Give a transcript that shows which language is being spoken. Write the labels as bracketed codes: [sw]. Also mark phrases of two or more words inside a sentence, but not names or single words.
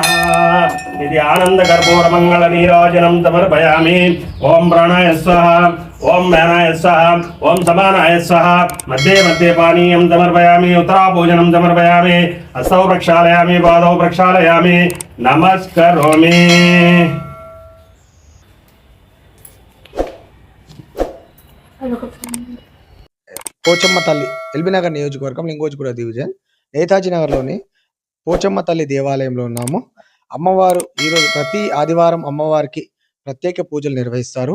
[sa] इति आनन्दकर्पूरमङ्गलनीराजनं समर्पयामि। ओम प्राणाय स्वाहा, ओम व्यानाय स्वाहा, ओम समानाय स्वाहा। मध्ये मध्ये पानीयं समर्पयामि, उत्तरापूजनं समर्पयामि, हस्तौ प्रक्षालयामि, पादौ प्रक्षालयामि, नमस्करोमि। [te] పోచమ్మ తల్లి ఎల్బీ నగర్ నియోజకవర్గం లింగోజిగూడ డివిజన్ నేతాజీ నగర్లోని పోచమ్మ తల్లి దేవాలయంలో ఉన్నాము. అమ్మవారు ఈరోజు ప్రతి ఆదివారం అమ్మవారికి ప్రత్యేక పూజలు నిర్వహిస్తారు.